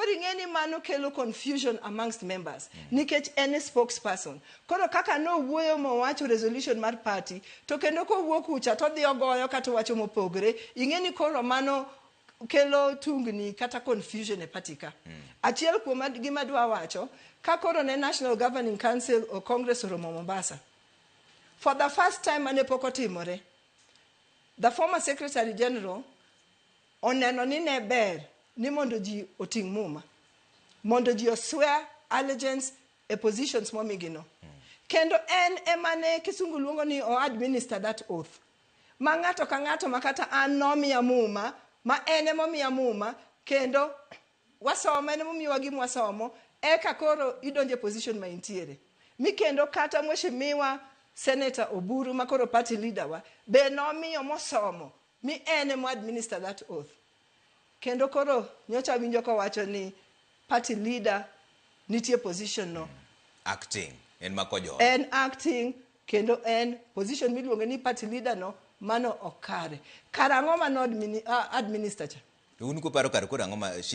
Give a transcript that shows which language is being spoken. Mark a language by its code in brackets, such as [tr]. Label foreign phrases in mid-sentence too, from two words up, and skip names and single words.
[luo] ing'eni mano kelo [en] confusion amongst members [luo] nikech en spokesperson koro kaka no wuoyo mowacho resolution mar party to kendo kowuok kucha to dhi ogoyo kata wacho mopogre ing'eni koro mano kelo tungni kata confusion e party ka achiel kuom gima dwa wacho ka koro ne National Governing Council o Congress oromo Mombasa [en] for the first time [luo] ane pok otimore [en] the former secretary general [luo] oneno ni ne ber ni mondo ji oting muma mondo ji oswear allegiance e positions momigino kendo en emane kisungu luongo ni o [en] administer that oath [luo] ma ng'ato ka ng'ato makata an nomiya muma ma ene momiya muma kendo wasomo ene momiwa gi mwasomo eka koro idonje position ma intiere mi kendo kata mheshimiwa Senator Oburu makoro [en] party leader [luo] wa be nomiyo mosomo mi ene mo [en] administer that oath [luo] kendo koro nyocha winjo ko wacho ni [en] party leader [luo] nitie position no acting en makojo en acting kendo en position miluongo ni [en] party leader [luo] no mano okare karang'o ma no administer cha un ko paro kar ko ang'o ma shida